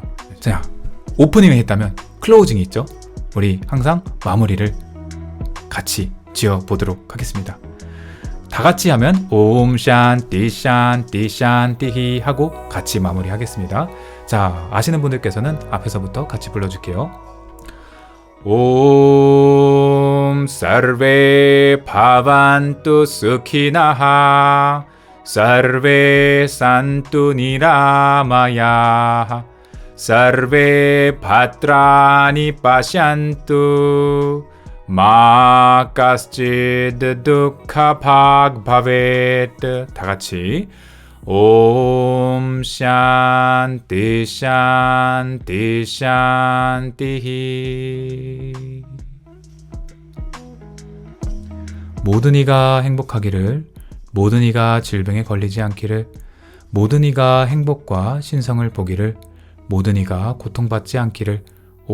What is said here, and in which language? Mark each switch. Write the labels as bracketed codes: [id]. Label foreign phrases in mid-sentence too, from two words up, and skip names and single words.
[ko] 자, 오프닝을 했다면 클로징이 있죠. 우리 항상 마무리를 같이 지어 보도록 하겠습니다. 다 같이 하면 [sa] ॐ शान्ति शान्ति शान्तिः [ko] 하고 같이 마무리하겠습니다. 자, 아시는 분들께서는 앞에서부터 같이 불러줄게요. [sa] 옴 sarve bhavantu sukhinah sarve santu niramaya sarve bhadrani pashyantu मा कश्चिद् दुःख भाग् भवेत्. [ko] 다 같이 [sa] ॐ शान्ति शान्ति शान्तिः. [ko] 모든 이가 행복하기를, 모든 이가 질병에 걸리지 않기를, 모든 이가 행복과 신성을 보기를, 모든 이가 고통받지 않기를.